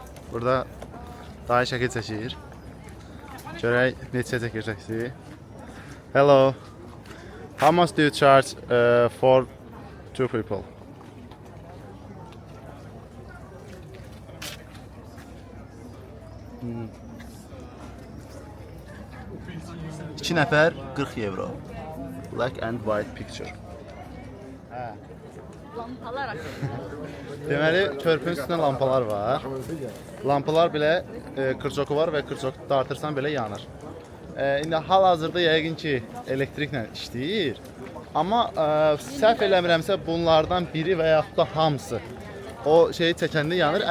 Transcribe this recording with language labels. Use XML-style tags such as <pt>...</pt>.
<az>Burada daha şəkil çəkir. Görək neçə çəkir çəkisi.</az> <en>Hello. How much do you charge for 2 people?</en> <az>İki nəfər 40 euro.</az> <en>Black and white picture.</en> <az>Lampalar haqqında. Deməli, körpünün üstündə lampalar var. Lampalar belə kırçoku var və kırçoku dartırsan belə yanır. İndi hal-hazırda yəqin ki elektriklə işləyir. Amma səhv eləmirəmsə bunlardan biri və yaxud da hamısı o şeyi çəkəndə yanır.</az>